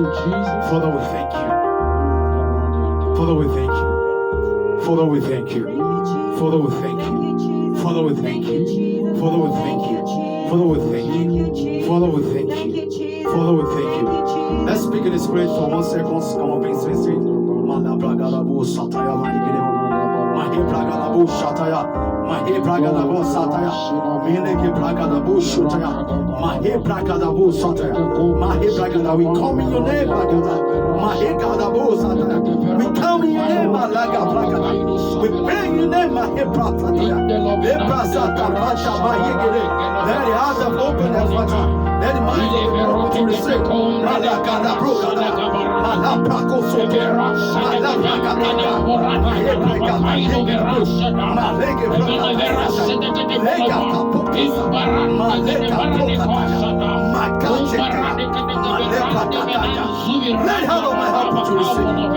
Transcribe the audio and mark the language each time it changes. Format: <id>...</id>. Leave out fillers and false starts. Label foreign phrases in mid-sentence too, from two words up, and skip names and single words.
<en>Father, we thank you. Father, we thank you. Father, we thank you. Father, we thank you. Father, we thank you. Father, we thank you. Father, we thank you. Father, we thank you. Father, we thank you. Let's speak in the Spirit for 1 second. Come on, please, please, please. Mahe Pragalabo Shataya, Mahe Pragalabo Sataya, Mileke Pragalabo Shutaya, Mahe Pragalabo Sataya, Mahe Pragala, we come in your name, Mahe Pragalabo Sataya, we come in your name, Malaga Pragala, we pray in your name, Mahe Pragalaya, Lebra Sataya, Mahe Gere, let the heart of open and water, let the mind of the Lord to receive, Malaga Pragala, Malaprako Sotera, Malapragala, Mahe let her of my heart to receive.</en>